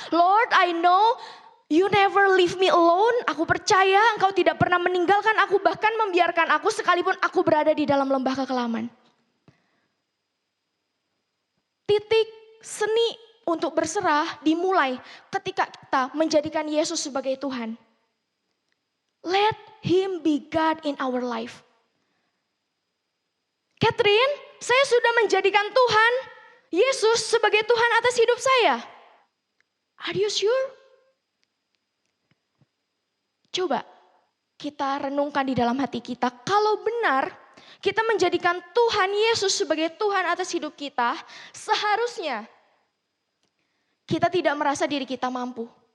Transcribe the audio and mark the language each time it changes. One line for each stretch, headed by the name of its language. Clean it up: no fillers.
English: Lord, I know you never leave me alone.
Indonesian: Aku percaya Engkau tidak pernah meninggalkan aku, bahkan membiarkan aku sekalipun aku berada di dalam lembah kekelaman. Titik seni untuk berserah dimulai ketika kita menjadikan Yesus sebagai Tuhan.
English: Let Him be God in our life.
Indonesian: Catherine, saya sudah menjadikan Tuhan, Yesus sebagai Tuhan atas hidup saya.
English: Are you sure?
Indonesian: Coba kita renungkan di dalam hati kita, kalau benar kita menjadikan Tuhan Yesus sebagai Tuhan atas hidup kita, seharusnya kita tidak merasa diri kita mampu.